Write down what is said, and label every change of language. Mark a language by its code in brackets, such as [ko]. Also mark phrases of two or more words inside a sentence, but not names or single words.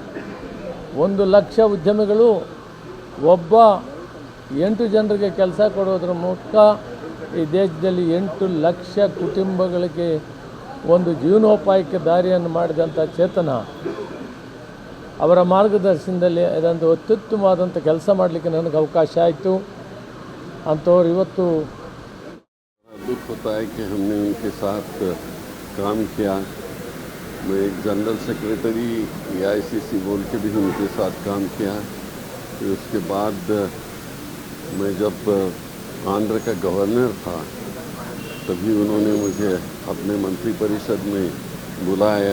[kn] 1 ಲಕ್ಷ ಉದ್ಯಮಿಗಳು ಒಬ್ಬ 8 ಜನರಿಗೆ ಕೆಲಸ ಕೊಡೋದ್ರ ಮೂಲಕ ಈ ದೇಶದಲ್ಲಿ 8 ಲಕ್ಷ ಕುಟುಂಬಗಳಿಗೆ ಒಂದು ಜೀವನೋಪಾಯಕ್ಕೆ ದಾರಿಯನ್ನು ಮಾಡಿದಂಥ ಚೇತನ. ಅವರ ಮಾರ್ಗದರ್ಶನದಲ್ಲಿ ಅದೊಂದು ಅತ್ಯುತ್ತಮವಾದಂಥ ಕೆಲಸ ಮಾಡಲಿಕ್ಕೆ ನನಗೆ ಅವಕಾಶ ಆಯಿತು. अंतौर ಇವತ್ತು [hi] दुख होता है कि हमने उनके साथ काम किया। मैं एक [en] General Secretary [hi] AICC बोल के भी उनके साथ काम किया। फिर उसके बाद मैं जब आंध्र का गवर्नर था तभी उन्होंने मुझे अपने मंत्रिपरिषद में बुलाया।